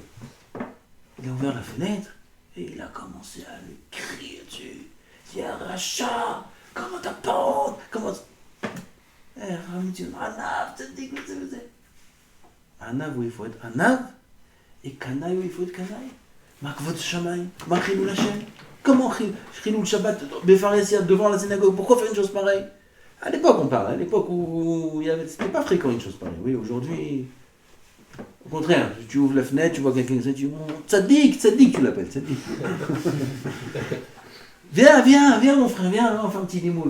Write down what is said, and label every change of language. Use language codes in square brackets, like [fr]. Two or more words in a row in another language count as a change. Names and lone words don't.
[fr] Il a ouvert la fenêtre, et il a commencé à lui crier dessus. Il y a un rachat, comment t'as pas honte? Comment... [he] ענו, צדיק, ענו, [fr] où il faut être Anav, et Kanaï, où il faut être Kanaï. [he] מה כבוד שמיים, מה חילול השם. [fr] Comment [he] חילול שבת, [fr] Befaresia, devant la synagogue? Pourquoi faire une chose pareille? À l'époque, on parle, à l'époque où c'était pas fréquent une chose pareille. Oui, aujourd'hui, au contraire, tu ouvres la fenêtre, tu vois quelqu'un qui dit tzaddik, tu l'appelles, tzaddik. Viens, mon frère, viens, on fait un petit démo.